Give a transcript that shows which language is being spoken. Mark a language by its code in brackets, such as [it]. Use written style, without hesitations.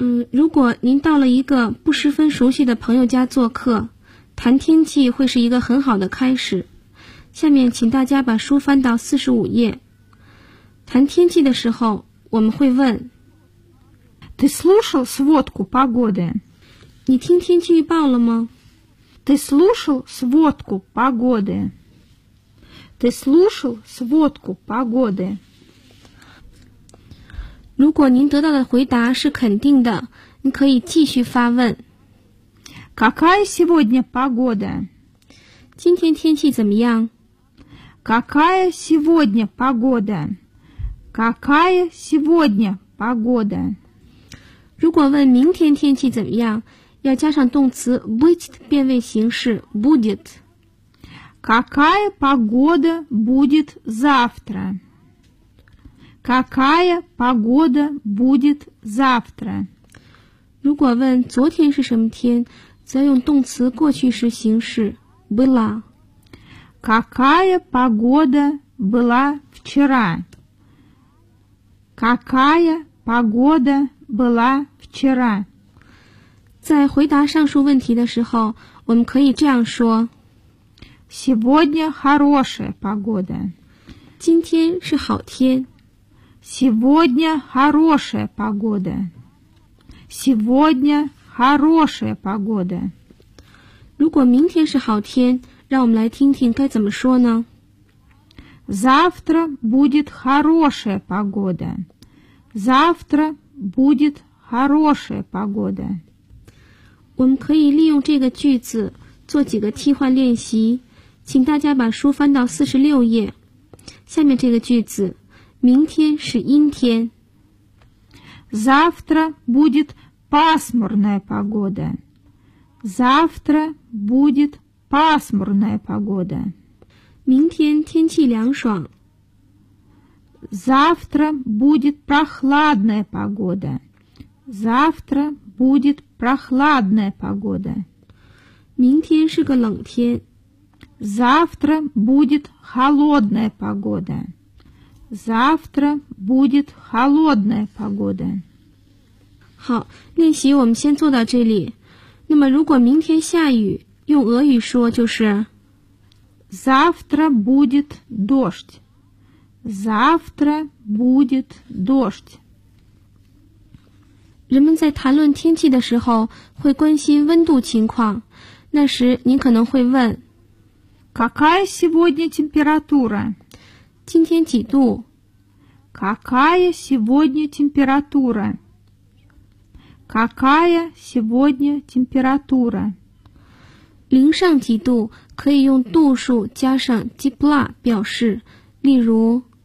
[zh] 如果您到了一个不十分熟悉的朋友家做客，谈天气会是一个很好的开始。下面请大家把书翻到45页。谈天气的时候我们会问 [ru] Ты слушал сводку погоды? [zh] 你听天气预报了吗？ [ru] Ты слушал сводку погоды? Ты слушал сводку погоды? [zh] 如果您得到的回答是肯定的，您可以继续发问。 [ru] Какая сегодня погода? [zh] 今天天气怎么样？ [ru] Какая сегодня погода? Какая сегодня погода? [zh] 如果问明天天气怎么样，要加上动词 быть 变位形式 будет. [ru] Какая погода будет завтра? Какая погода будет завтра? [zh] 如果问昨天是什么天，则用动词过去时形式 была. [ru] Какая погода была вчера? Какая погода была вчера? [zh] 在回答上述问题的时候，我们可以这样说 [ru] Сегодня хорошая погода. [zh] 今天是好天。 [ru] Сегодня хорошая погода. Сегодня хорошая погода. [zh] 如果明天是好天，让我们来听听该怎么说呢？ [ru] Завтра будет хорошая погода. Завтра будет хорошая погода. [zh] 我们可以利用这个句子做几个替换练习，请大家把书翻到46页。下面这个句子。明天是阴天。 [ru] Завтра будет пасмурная погода. Завтра будет пасмурная погода. [zh] 明天天气凉爽。 [ru] Завтра будет прохладная погода. Завтра будет прохладная погода. [zh] 明天是个冷天。 [ru] Завтра будет холодная погода. Завтра будет холодная погода. [zh] 好，练习我们先做到这里。那么如果明天下雨，用俄语说就是 [ru] Завтра будет дождь. Завтра будет дождь. [zh] 人们在谈论天气的时候会关心温度情况，那时您可能会问 [ru] Какая сегодня температура? [zh] 今天几度？ [ru] Какая сегодня температура? Какая сегодня температура? [zh] 零上几度可以用度数加上 тепла 表示，例如